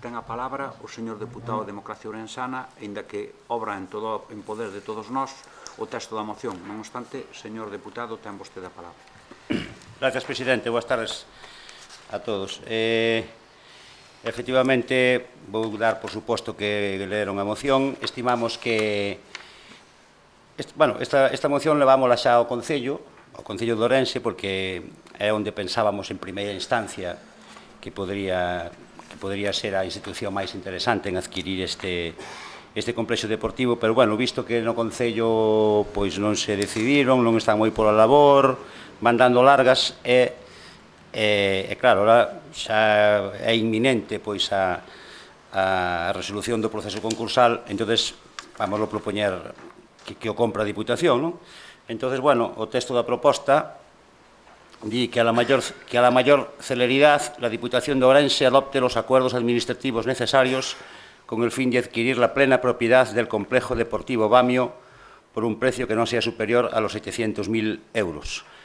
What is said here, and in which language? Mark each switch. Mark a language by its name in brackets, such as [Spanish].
[Galician] Ten a palabra o señor deputado de democracia orensana, aínda que obra en poder de todos nós o texto da moción. Non obstante, señor deputado, ten vostede a palabra. Gracias, presidente. Boas tardes a todos. Efectivamente, vou dar por suposto que leeron a moción. Estimamos que esta moción levámola xa ao Concello de Ourense, porque é onde pensábamos en primeira instancia que podría ser a institución máis interesante en adquirir este complexo deportivo, pero, bueno, visto que no Concello pois non se decidiron, non están moi pola labor, van dando largas e claro, xa é inminente pois a resolución do proceso concursal, entonces vamos a propoñer que o compra a Diputación, non? [Spanish] Entonces, bueno, [Galician] o texto da proposta di que [Spanish] a la mayor celeridad la Diputación de Ourense adopte los acuerdos administrativos necesarios con el fin de adquirir la plena propiedad del complejo deportivo Bamio por un precio que non sea superior a los 700.000 euros.